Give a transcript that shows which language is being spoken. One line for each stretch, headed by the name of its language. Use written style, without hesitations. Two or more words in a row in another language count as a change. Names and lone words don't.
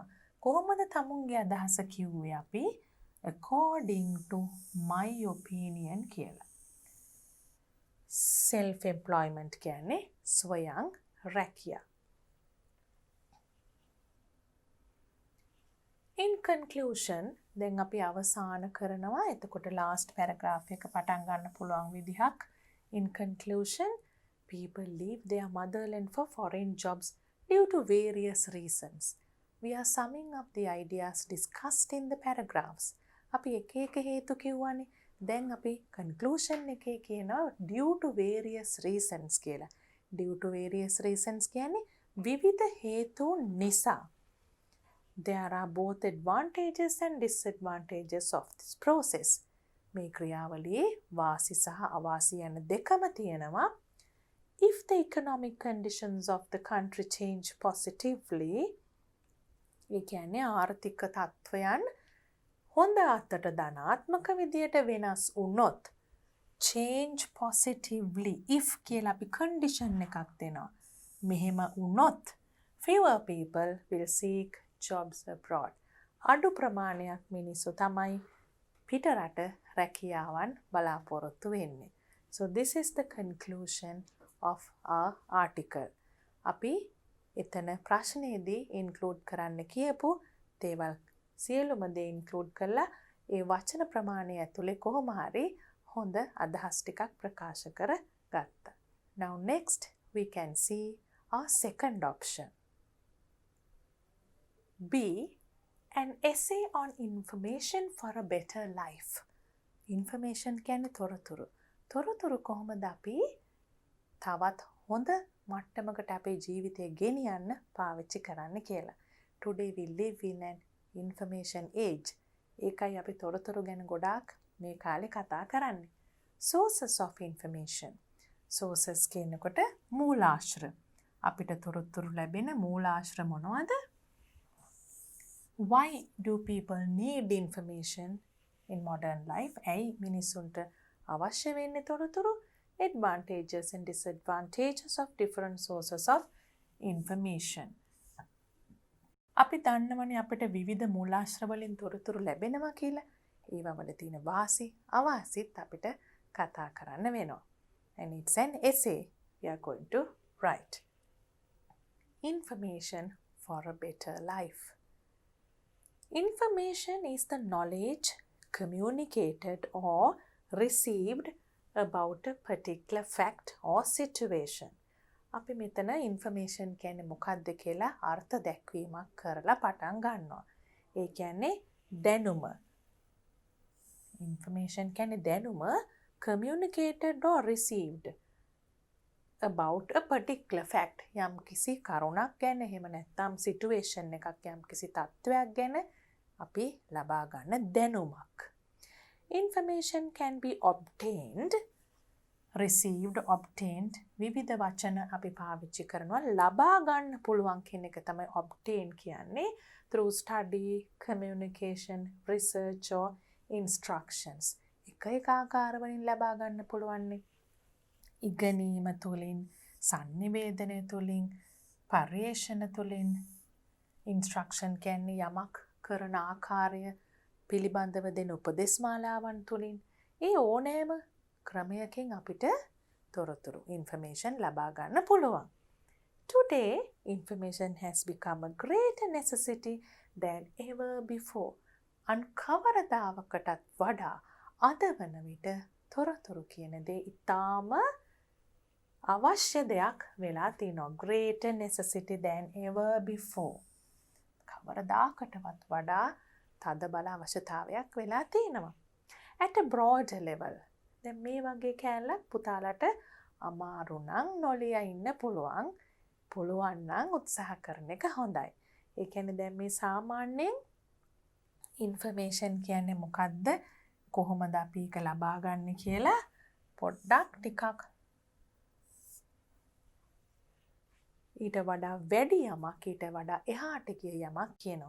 Sinhala: කොහොමද තමුන්ගේ අදහස කිව්වේ අපි?
English: According to my opinion කියලා.
Sinhala: self-employment කියන්නේ ස්වයං රැකියා.
English: In conclusion,
Sinhala: දැන් අපි අවසාන කරනවා. එතකොට
English: last paragraph
Sinhala: එක පටන් ගන්න පුළුවන් විදිහක්.
English: In conclusion, people leave their motherland for foreign jobs due to various reasons. We are summing up the ideas discussed in the paragraphs.
Sinhala: අපි එක එක හේතු කිව්වනේ. දැන් අපි conclusion එකේ කියනවා
English: due to various reasons
Sinhala: කියලා.
English: Due to various reasons
Sinhala: කියන්නේ විවිධ හේතු නිසා.
English: There are both advantages and disadvantages of this process.
Sinhala: මේ ක්‍රියාවලියේ වාසි සහ අවාසි යන දෙකම තියෙනවා.
English: If the economic conditions of the country change positively,
Sinhala: ඒ කියන්නේ ආර්ථික තත්ත්වයන් හොඳ අතට ධනාත්මක විදියට වෙනස් වුණොත්
English: change positively if
Sinhala: කියලා අපි condition එකක් දෙනවා. මෙහෙම වුණොත්
English: fewer people will seek jobs abroad.
Sinhala: අඩු ප්‍රමාණයක් මිනිස්සු තමයි පිටරට රැකියාවන් බලාපොරොත්තු වෙන්නේ.
English: So this is the conclusion of our article.
Sinhala: අපි එතන ප්‍රශ්නයේදී include කරන්න කියපු දේවල් සියලුම දේ include කරලා ඒ වචන ප්‍රමාණය ඇතුලේ කොහොම හරි හොඳ අදහස් ටිකක් ප්‍රකාශ කර ගත්තා.
English: Now next we can see our second option. B. An essay on information for a better life.
Sinhala: Information කියන්නේ තොරතුරු. තොරතුරු කොහොමද අපි තවත් හොඳ මට්ටමකට අපේ ජීවිතය ගෙනියන්න පාවිච්චි කරන්න කියලා.
English: Today we live in an information age.
Sinhala: ඒකයි අපි තොරතුරු ගැන ගොඩාක් මේ කාලේ කතා කරන්නේ.
English: Sources of information.
Sinhala: Sources කියනකොට මූලාශ්‍ර. අපිට තොරතුරු ලැබෙන මූලාශ්‍ර මොනවද?
English: Why do people need information in modern life?
Sinhala: ඇයි මිනිසුන්ට අවශ්‍ය වෙන්නේ තොරතුරු?
English: Advantages and disadvantages of different sources of information.
Sinhala: අපි දන්නවනේ අපිට විවිධ මූලාශ්‍ර වලින් තොරතුරු ලැබෙනවා කියලා. ඒවා වල තියෙන වාසි අවාසිත් අපිට කතා කරන්න වෙනවා.
English: And it's an essay we are going to write. Information for a better life. Information is the knowledge communicated or received about a particular fact or situation.
Sinhala: අපි මෙතන information කියන්නේ මොකක්ද කියලා අර්ථ දැක්වීමක් කරලා පටන් ගන්නවා. ඒ කියන්නේ දැනුම.
English: Information
Sinhala: කියන්නේ දැනුම
English: communicated or received about a particular fact.
Sinhala: යම් කිසි කරුණක් ගැන එහෙම නැත්නම් situation එකක් යම් කිසි තත්ත්වයක් ගැන අපි ලබා ගන්න දැනුමක්.
English: Information can be obtained, received, obtained.
Sinhala: විවිධ වචන අපි පාවිච්චි කරනවා ලබා ගන්න පුළුවන් කියන එක තමයි obtain කියන්නේ.
English: Through study, communication, research or instructions.
Sinhala: එක ආකාර වලින් ලබා ගන්න පුළුවන්. ඉගෙනීම තුළින්, sannivedana තුළින්, පර්යේෂණ තුළින්. Instruction කියන්නේ යමක් කරන ආකාරය පිළිබඳව දෙන උපදෙස් මාලාවන් තුළින්. ඒ ඕනෑම ක්‍රමයකින් අපිට තොරතුරු information ලබා ගන්න පුළුවන්.
English: Today, information has become a greater necessity than ever before.
Sinhala: කවරදාකටත් වඩා අද වන විට තොරතුරු කියන දේ ඉතාම අවශ්‍ය දෙයක් වෙලා තියෙනවා.
English: Greater necessity than ever before.
Sinhala: කවරදාකටවත් වඩා තද බල අවශ්‍යතාවයක් වෙලා තියෙනවා.
English: At a broad level.
Sinhala: දැන් මේ වගේ කෑල්ලක් පුතාලට අමාරු නම් නොලිය ඉන්න පුළුවන්. පුළුවන් නම් උත්සාහ කරන එක හොඳයි. ඒ කියන්නේ දැන් මේ සාමාන්‍යයෙන් information කියන්නේ මොකද්ද? කොහොමද අපි ඒක ලබා ගන්න කියලා පොඩ්ඩක් ටිකක් ඊට වඩා වැඩි යමක් ඊට වඩා එහාට ගිය යමක් කියනවා.